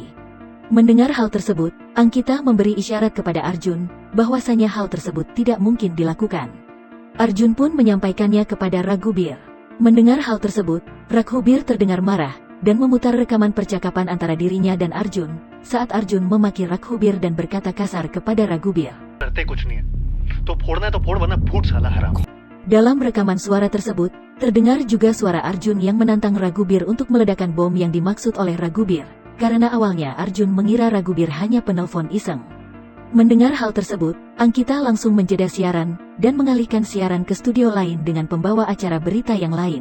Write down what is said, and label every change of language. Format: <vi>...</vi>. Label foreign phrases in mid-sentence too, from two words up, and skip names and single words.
<id>Mendengar hal tersebut, Ankita memberi isyarat kepada Arjun bahwasanya hal tersebut tidak mungkin dilakukan. Arjun pun menyampaikannya kepada Raghubir. Mendengar hal tersebut, Raghubir terdengar marah dan memutar rekaman percakapan antara dirinya dan Arjun saat Arjun memaki Raghubir dan berkata kasar kepada Raghubir.</id> <hi>करते कुछ नहीं है तो फोड़ना है तो फोड़ वरना फूट साला हराम.</hi> <id>Dalam rekaman suara tersebut, terdengar juga suara Arjun yang menantang Raghubir untuk meledakkan bom yang dimaksud oleh Raghubir, karena awalnya Arjun mengira Raghubir hanya penelpon iseng. Mendengar hal tersebut, Ankita langsung menjeda siaran dan mengalihkan siaran ke studio lain dengan pembawa acara berita yang lain.</id>